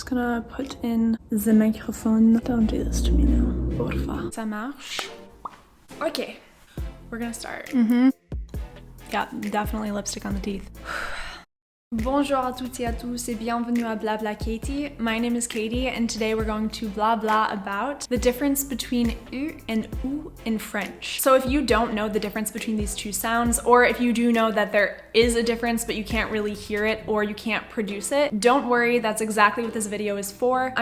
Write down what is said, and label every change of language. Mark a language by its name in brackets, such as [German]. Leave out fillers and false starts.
[English] gonna put in the microphone. Don't do this to me now. Porfa. [French] Ça marche? [English] Okay, we're gonna start. Yeah, definitely lipstick on the teeth. [French] Bonjour à toutes et à tous et bienvenue à Blabla Katie. [English] My name is Katie and today we're going to blah blah about the difference between U and OU in French. So if you don't know the difference between these two sounds, or if you do know that there is a difference but you can't really hear it or you can't produce it, don't worry, that's exactly what this video is for.